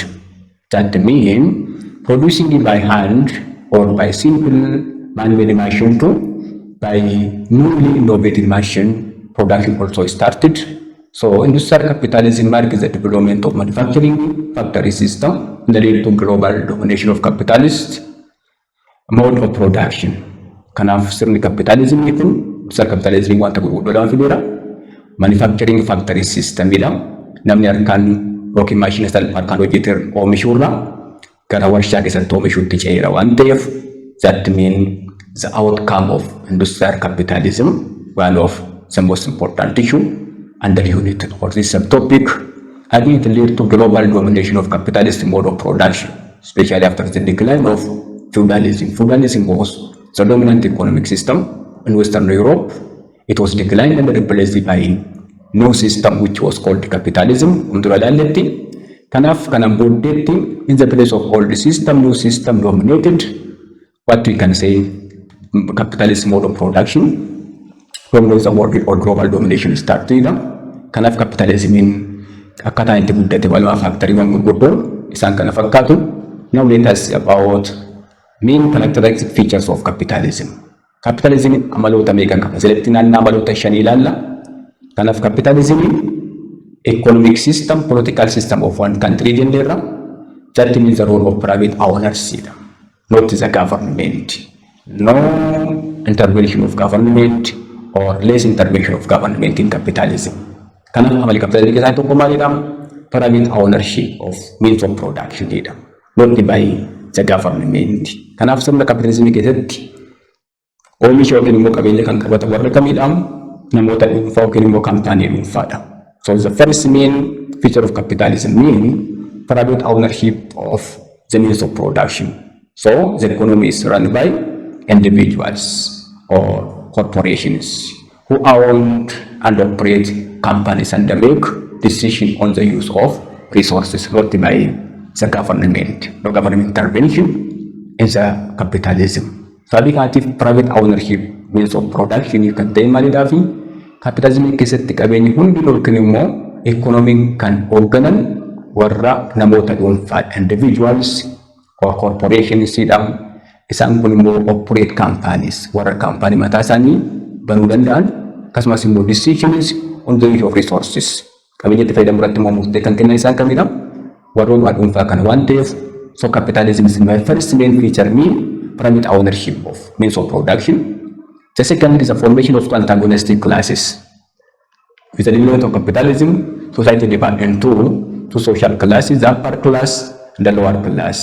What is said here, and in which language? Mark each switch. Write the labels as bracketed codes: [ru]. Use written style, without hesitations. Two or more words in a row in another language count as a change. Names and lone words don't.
[en] That means producing by hand or by simple manual machine to by newly innovative machine production also started. So industrial capitalism marks the development of manufacturing factory system that led to global domination of capitalist mode of production. [om] Kanaaf sirni capitalism kun industrial capitalism wanta gurguddoodhaan fideera. [en] Manufacturing factory system jedhama. [om] namni harkaan yookiin maashina harkaan hojjetee oomishuurra gara warshaa keessatti oomishuutti ce'eera waan ta'eef [en] that mean the outcome of industrial capitalism, one of the most important issue under unit or this subtopic, again it led to global domination of capitalist mode of production, especially after the decline of feudalism. Feudalism was the dominant economic system in Western Europe. It was declined and replaced by new system which was called capitalism. [om] Kanaf kanan booddeetti [en] in the place of old system, new system dominated what we can say capitalist mode of production. When the world or global domination started, [om] kanaf capitalism in akkata inti guddate waluma factorywan gurguddoo isaan kana fakkaatu. [en] Now let us see about main characteristic features of capitalism. [om] Capitalism amaloota meeqa qaba? Asirratti naannoo amaloota 5 ilaalla. [en] Kanaf capitalism economic system, political system of one country jenneerra. That means the role of private ownership, not the government. No intervention of government or less intervention of government in capitalism. [om] Kanaf amali capitalism keessaa tokko maalidha? [en] Private ownership of means of production jedha. Not by the government. [om] Kanaf sirna capitalism keessatti oomisha yookiin immoo qabeenya kan qabatu warra kamidha? Namoota dhuunfaa yookiin immoo kaampaanii dhuunfaadha. [en] So the first main feature of capitalism means private ownership of the means of production. So the economy is run by individuals or corporations who own and operate companies and make decisions on the use of resources, not by the government, no government intervention in the capitalism. [om] Sabikatif [en] private ownership means of production you can take money [om] dafi capitalism keessatti qabeenyi hundi yookiin immoo economic kan hoogganan warra namoota dhuunfaa [en] individuals or corporations [om] jedham. Isaan kun immoo [en] operate companies [om] warra company mataa isaanii banuu danda'an akkasumas immoo [en] decisions on the use of resources [om] qabeenyatti fayyadamu irratti immoo murtee kan kennan isaan kamidha? Warroota dhuunfaa kana waan ta'eef [en] so capitalism is my first main feature mean private ownership of means of production. The second is the formation of two antagonistic classes. With the development of capitalism, society divided into two social classes, the upper class and the lower class.